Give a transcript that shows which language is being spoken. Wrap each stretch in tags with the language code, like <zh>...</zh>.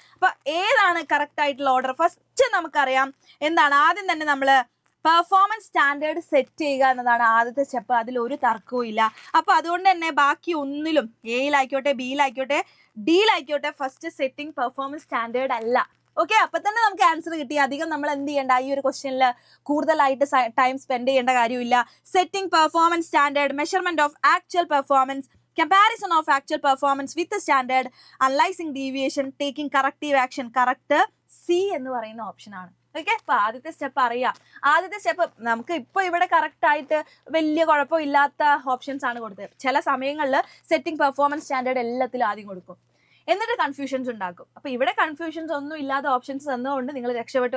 <ml>അപ്പൊ ഏതാണ് കറക്റ്റ് ആയിട്ടുള്ള ഓർഡർ? ഫസ്റ്റ് നമുക്കറിയാം എന്താണ്, ആദ്യം തന്നെ നമ്മൾ പെർഫോമൻസ് സ്റ്റാൻഡേർഡ് സെറ്റ് ചെയ്യുക എന്നതാണ് ആദ്യത്തെ സ്റ്റെപ്പ്. അതിൽ ഒരു തർക്കവും ഇല്ല. അപ്പൊ അതുകൊണ്ട് തന്നെ ബാക്കി ഒന്നിലും, എയിലായിക്കോട്ടെ, ബിയിലായിക്കോട്ടെ, ഡിയിലായിക്കോട്ടെ, ഫസ്റ്റ് സെറ്റിംഗ് പെർഫോമൻസ് സ്റ്റാൻഡേർഡ് അല്ല. ഓക്കെ, അപ്പൊ തന്നെ നമുക്ക് ആൻസർ കിട്ടി. അധികം നമ്മൾ എന്ത് ചെയ്യേണ്ട, ഈ ഒരു ക്വസ്റ്റ്യനിൽ കൂടുതലായിട്ട് ടൈം സ്പെൻഡ് ചെയ്യേണ്ട കാര്യമില്ല.</ml> <en>Setting performance standard, measurement of actual performance, comparison of actual performance with the standard, analyzing deviation, taking corrective action.</en> <ml>Correct C എന്ന് പറയുന്ന ഓപ്ഷൻ ആണ്. ഓക്കെ, അപ്പൊ ആദ്യത്തെ സ്റ്റെപ്പ് അറിയാം. ആദ്യത്തെ സ്റ്റെപ്പ് നമുക്ക് ഇപ്പൊ ഇവിടെ കറക്റ്റ് ആയിട്ട് വലിയ കുഴപ്പമില്ലാത്ത ഓപ്ഷൻസ് ആണ് കൊടുത്തത്. ചില സമയങ്ങളിൽ സെറ്റിംഗ് പെർഫോമൻസ് സ്റ്റാൻഡേർഡ് എല്ലാത്തിലും ആദ്യം കൊടുക്കും. എന്നിട്ട് കൺഫ്യൂഷൻസ് ഉണ്ടാക്കും. അപ്പൊ ഇവിടെ കൺഫ്യൂഷൻസ് ഒന്നും ഇല്ലാത്ത ഓപ്ഷൻസ് തന്നുകൊണ്ട് നിങ്ങൾ രക്ഷപ്പെട്ടു.</ml>